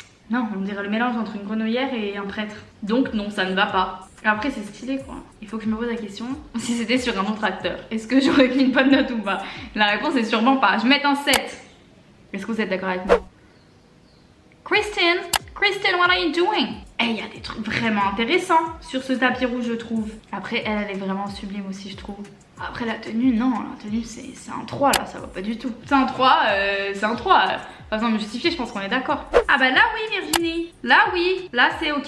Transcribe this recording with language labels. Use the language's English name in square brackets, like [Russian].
[French] Non on dirait le mélange entre une grenouillère et un prêtre. Donc non ça ne va pas. Après c'est stylé quoi. Il faut que je me pose la question si c'était sur un autre acteur. Est-ce que j'aurais mis une bonne note ou pas? La réponse est sûrement pas. Je vais mettre un 7. Est-ce que vous êtes d'accord avec moi? [English] Kristen, what are you doing? [French] Eh, il y a des trucs vraiment intéressants sur ce tapis rouge je trouve. Après elle est vraiment sublime aussi je trouve. Après la tenue, non, la tenue c'est un 3 là, ça va pas du tout. C'est un 3, c'est un 3. Pas besoin de me justifier, je pense qu'on est d'accord. Ah bah là oui Virginie, là oui, là c'est ok.